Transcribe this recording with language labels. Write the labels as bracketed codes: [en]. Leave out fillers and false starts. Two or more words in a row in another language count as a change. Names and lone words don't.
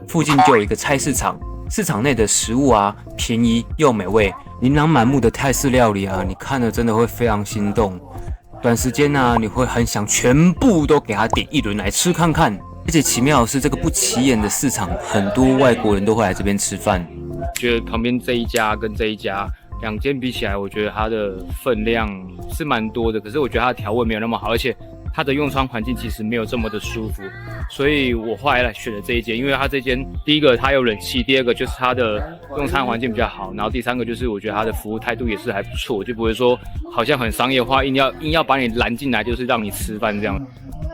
[zh] 附近就有一個菜市場，市場內的食物啊便宜又美味，琳琅滿目的泰式料理啊，你看了真的會非常心動。短時間啊，你會很想全部都給他點一輪來吃看看。而且奇妙的是，這個不起眼的市場，很多外國人都會來這邊吃飯。覺得旁邊這一家跟這一家2間比起來，我覺得它的分量是蠻多的，可是我覺得它的調味沒有那麼好，而且它的用餐環境其實沒有這麼的舒服，所以我後來選了這一間，因為它這間第一個它有冷氣，第二個就是它的用餐環境比較好，然後第3個就是我覺得它的服務態度也是還不錯，就不會說好像很商業化，硬要把你攔進來，就是讓你吃飯這樣。